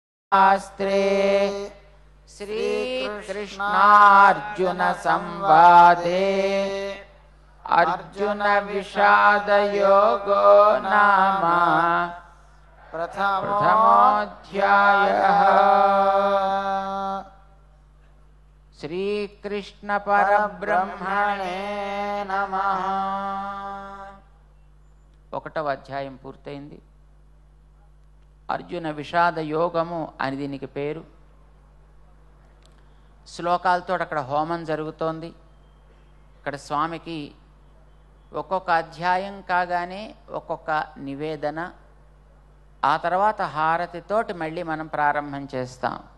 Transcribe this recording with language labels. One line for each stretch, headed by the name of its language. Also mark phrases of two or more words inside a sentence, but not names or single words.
Sanskrit: शास्त्रे श्रीकृष्णार्जुन संवादे अर्जुन विषाद योगो नाम प्रथमोऽध्यायः। श्रीकृष्ण परब्रह्मणे नमः।
Telugu: ఒకటవ అధ్యాయం పూర్తయింది. అర్జున విషాద యోగము అని దీనికి పేరు. శ్లోకాలతో అక్కడ హోమం జరుగుతోంది. ఇక్కడ స్వామికి ఒక్కొక్క అధ్యాయం కాగానే ఒక్కొక్క నివేదన, ఆ తర్వాత హారతితోటి మళ్ళీ మనం ప్రారంభం చేస్తాం.